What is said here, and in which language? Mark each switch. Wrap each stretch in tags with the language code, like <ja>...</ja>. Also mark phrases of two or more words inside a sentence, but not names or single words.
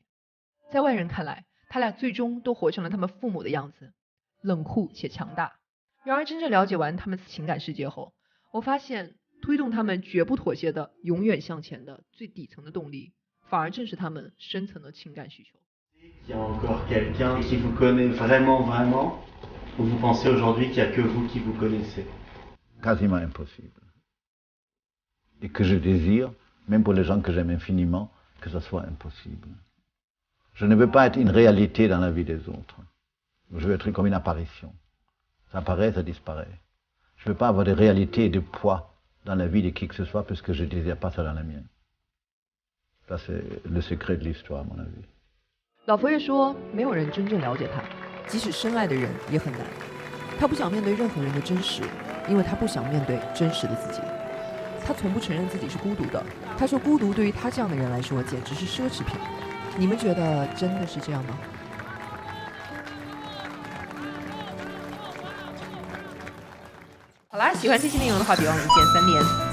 <zh>在外人看来，他俩最终都活成了他们父母的样子，冷酷且强大。然而真正了解完他们情感世界后，我发现推动他们绝不妥协的永远向前的最底层的动力，反而正是他们深层的情感需求。</zh> <fr>Il y a encore quelqu'un qui vous connaît vraiment, vraiment, ou vous pensez aujourd'hui qu'il n'y a que vous qui vous connaissez? Quasiment impossible. Et que je désire, même pour les gens que j'aime infiniment, que ça soit impossible. Je ne veux pas être une réalité dans la vie des autres. Je veux être comme une apparition. Ça apparaît, ça disparaît. Je ne veux pas avoir de réalité et de poids dans la vie de qui que ce soit parce que je ne désire pas ça dans la mienne. Ça, c'est le secret de l'histoire, à mon avis.</fr> <zh>老佛爷说，没有人真正了解他，即使深爱的人也很难。他不想面对任何人的真实，因为他不想面对真实的自己。他从不承认自己是孤独的。他说，孤独对于他这样的人来说，简直是奢侈品。你们觉得真的是这样吗？好啦，喜欢这期内容的话，别忘了一键3连。</zh>